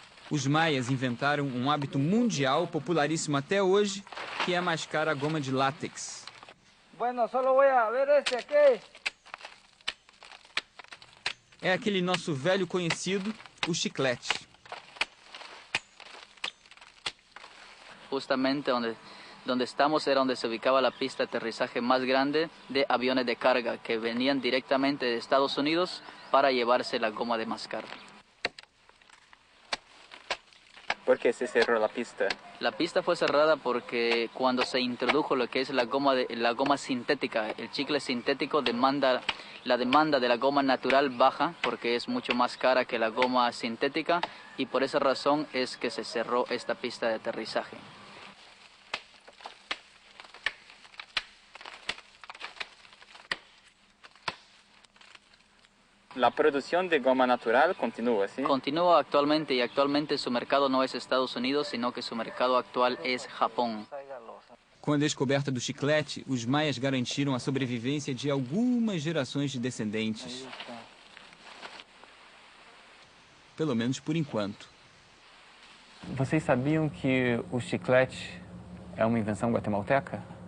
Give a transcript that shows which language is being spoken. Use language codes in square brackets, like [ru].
[pt] Os maias inventaram um hábito mundial, popularíssimo até hoje, que é mascar a goma de látex. [es] Bueno, solo voy a ver este aqui. [pt] É aquele nosso velho conhecido, o chiclete. [es] Justamente donde estamos era donde se ubicaba la pista de aterrizaje más grande de aviones de carga que venían directamente de Estados Unidos para llevarse la goma de mascar. ¿Por qué se cerró la pista? La pista fue cerrada porque cuando se introdujo lo que es la goma sintética, el chicle sintético, la demanda de la goma natural baja porque es mucho más cara que la goma sintética y por esa razón es que se cerró esta pista de aterrizaje. La producción de goma natural continúa, ¿sí? Continúa actualmente y actualmente su mercado no es Estados Unidos, sino que su mercado actual es Japón. [pt] Com a descoberta do chiclete, os maias garantiram a sobrevivência de algumas gerações de descendentes. Pelo menos por enquanto. Vocês sabiam que o chiclete é uma invenção guatemalteca?